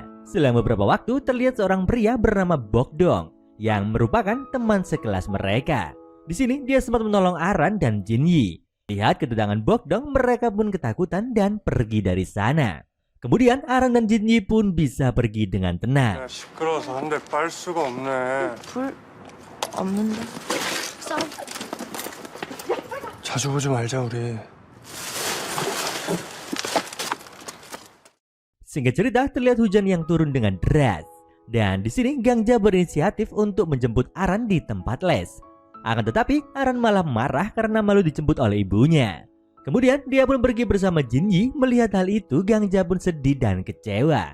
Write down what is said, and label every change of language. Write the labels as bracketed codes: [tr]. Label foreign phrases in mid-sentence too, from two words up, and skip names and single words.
[id] Selang beberapa waktu terlihat seorang pria bernama Bokdong yang merupakan teman sekelas mereka. Di sini dia sempat menolong Aran dan Jinyi. Lihat kedatangan Bokdong, mereka pun ketakutan dan pergi dari sana. Kemudian Aran dan Jinyi pun bisa pergi dengan tenang. [ko] 시끄러워서 한 대 빨 수가 없네. 불 없는데. 싸워. 자주 보지 말자 우리. [id] Singkat cerita, terlihat hujan yang turun dengan deras. Dan di sini Gangja berinisiatif untuk menjemput Aran di tempat les. Akan tetapi Aran malah marah karena malu dijemput oleh ibunya. Kemudian dia pun pergi bersama Jinyi. Melihat hal itu, Gangja pun sedih dan kecewa.